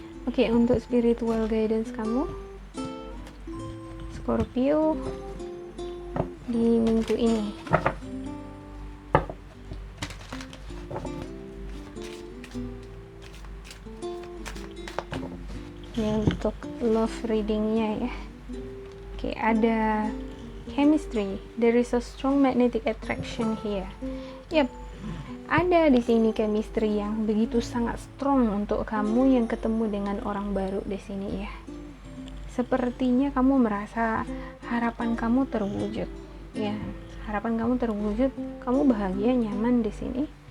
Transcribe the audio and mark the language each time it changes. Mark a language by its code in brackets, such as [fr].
[id] Oke, untuk spiritual guidance kamu Scorpio di minggu ini. Ini untuk love readingnya ya. Oke, ada [en] chemistry. There is a strong magnetic attraction here. [id] Yep, ada di sini chemistry yang begitu sangat strong untuk kamu yang ketemu dengan orang baru di sini ya. Sepertinya kamu merasa harapan kamu terwujud. Ya, harapan kamu terwujud, kamu bahagia, nyaman di sini.